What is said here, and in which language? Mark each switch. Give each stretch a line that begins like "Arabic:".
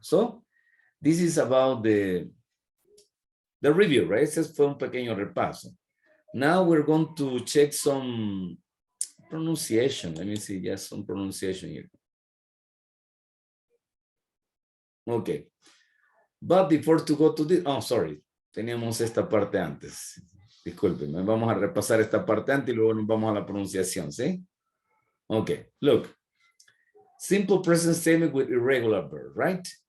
English: So this is about the review, right?
Spanish: Ese fue un pequeño repaso.
English: Now we're going to check some pronunciation. Let me see, just some pronunciation here. Okay. But before to go to this, oh, sorry,
Spanish: teníamos esta parte antes. Discúlpenme, vamos a repasar esta parte antes y luego nos vamos a la pronunciación, ¿sí?
English: Okay, look. Simple present statement with irregular verb, right?